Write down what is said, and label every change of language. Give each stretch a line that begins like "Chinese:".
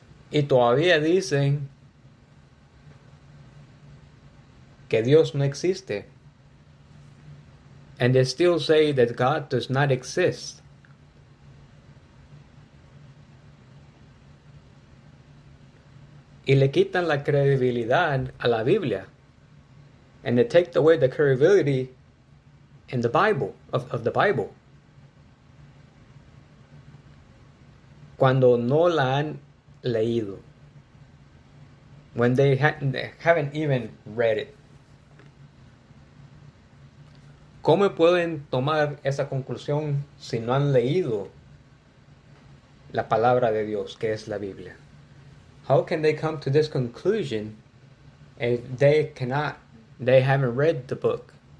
Spanish: Y todavía dicen que Dios no existe.
English: And they still say that God does not exist.
Spanish: y le quitan la credibilidad a la Biblia.
English: And they take away the credibility in the Bible, of the Bible.
Spanish: Cuando no la han leído.
English: When they haven't even read it.
Spanish: ¿Cómo pueden tomar esa conclusión si no han leído la palabra de Dios, que es la Biblia?
English: How can they come to this conclusion if they haven't read the book?